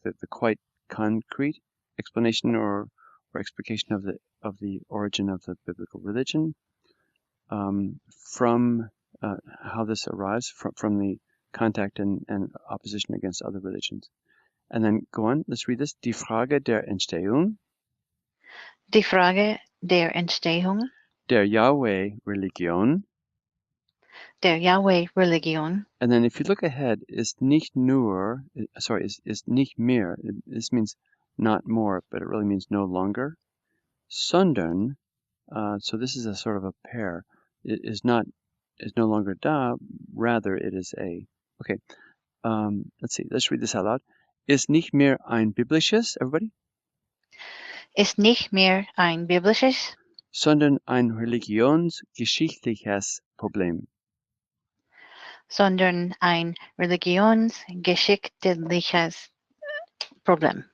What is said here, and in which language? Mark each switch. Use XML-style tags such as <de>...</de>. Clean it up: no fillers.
<en>The quite concrete explanation or explication of the origin of the biblical religion, from how this arrives from the contact and opposition against other religions. And then go on, let's read this.</en> <de>Die Frage der Entstehung. Die Frage der Entstehung. Der Yahweh-Religion. Der Yahweh-Religion.</de> <en>And then if you look ahead,</en> <de>ist nicht nur, ist nicht mehr.</de> <en>This means not more, but it really means no longer. Sondern, so this is a sort of a pair. It is no longer da, rather it is a. Okay, let's see, let's read this out loud.</en> <de>Ist nicht mehr ein biblisches, everybody? Ist nicht mehr ein biblisches, sondern ein religionsgeschichtliches Problem. Sondern ein religionsgeschichtliches Problem.</de>